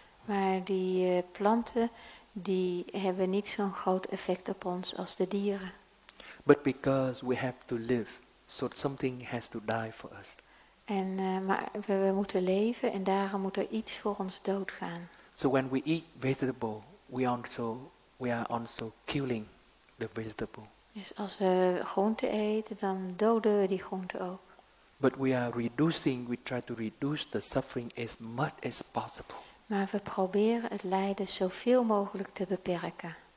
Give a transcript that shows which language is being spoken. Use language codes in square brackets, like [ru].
[nl] Maar die planten die hebben niet zo'n groot effect op ons als de dieren. [en] But because we have to live, so something has to die for us. [nl] Maar we moeten leven en daarom moet er iets voor ons doodgaan. [en] So when we eat vegetable, we are also killing the vegetable. [nl] Dus als we groente eten, dan doden we die groente ook. [en] But we try to reduce the suffering as much as possible. [nl] Maar we proberen het lijden zoveel mogelijk te beperken.